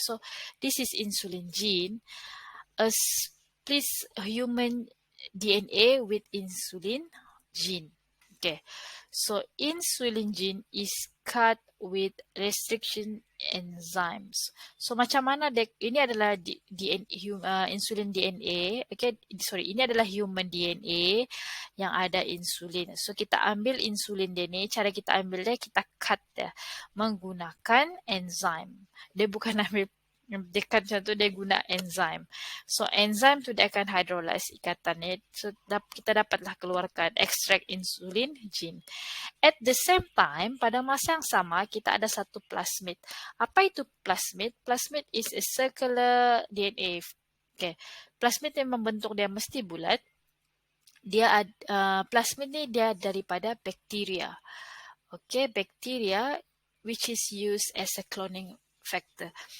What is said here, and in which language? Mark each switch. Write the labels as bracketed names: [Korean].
[English] So this is insulin gene, a split human DNA with insulin gene. Okay, so insulin gene is cut with restriction enzymes. [Malay] So macam mana ini adalah insulin DNA. Okay, sorry, ini adalah human DNA yang ada insulin. So kita ambil insulin DNA, cara kita ambil dia, kita cut dia menggunakan enzim. Dia bukan ambil dia kan macam tu, dia guna enzim. So enzim tu dia akan hydrolyze ikatannya. So kita dapatlah keluarkan extract insulin gene. [English] At the same time, [Malay] pada masa yang sama kita ada satu plasmid. Apa itu plasmid? [English] Plasmid is a circular DNA. Okay, [Malay] plasmid yang membentuk dia mesti bulat. Dia plasmid ni dia daripada bakteria. [English] Okay, bakteria which is used as a cloning vector.